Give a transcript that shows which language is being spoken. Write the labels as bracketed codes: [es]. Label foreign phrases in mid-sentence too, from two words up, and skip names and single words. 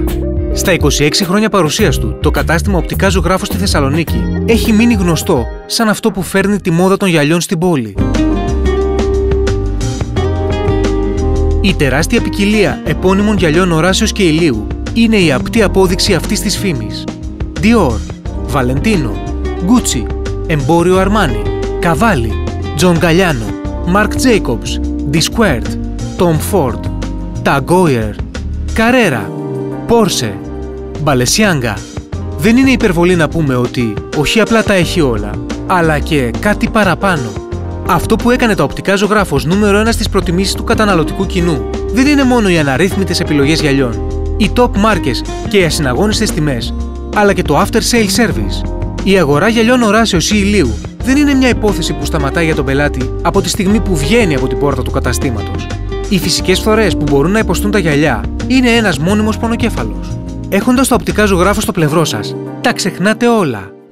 [el] Στα 26 χρόνια παρουσίας του, το κατάστημα Οπτικά Ζωγράφος στη Θεσσαλονίκη έχει μείνει γνωστό σαν αυτό που φέρνει τη μόδα των γυαλιών στην πόλη. Η τεράστια ποικιλία επώνυμων γυαλιών Οράσεως και Ηλίου είναι η απτή απόδειξη αυτής της φήμης. Dior, Valentino, Gucci, Εμπόριο Αρμάνι, Cavalli, John Galliano, Marc Jacobs, D-Squared, Tom Ford, Tag Heuer, Carrera, Porsche, Balenciaga. Δεν είναι υπερβολή να πούμε ότι όχι απλά τα έχει όλα, αλλά και κάτι παραπάνω. Αυτό που έκανε τα Οπτικά Ζωγράφος νούμερο 1 στις προτιμήσεις του καταναλωτικού κοινού δεν είναι μόνο οι αναρρύθμιτες επιλογές γυαλιών, οι top μάρκες και οι ασυναγώνιστες τιμές, αλλά και το [en] after sale service. [el] Η αγορά γυαλιών Οράσεως ή Ηλίου δεν είναι μια υπόθεση που σταματάει για τον πελάτη από τη στιγμή που βγαίνει από την πόρτα του καταστήματος. Οι φυσικές φθορές που μπορούν να υποστούν τα γυαλιά είναι ένας μόνιμος πονοκέφαλος. Έχοντας τα Οπτικά Ζωγράφος στο πλευρό σας, τα ξεχνάτε όλα.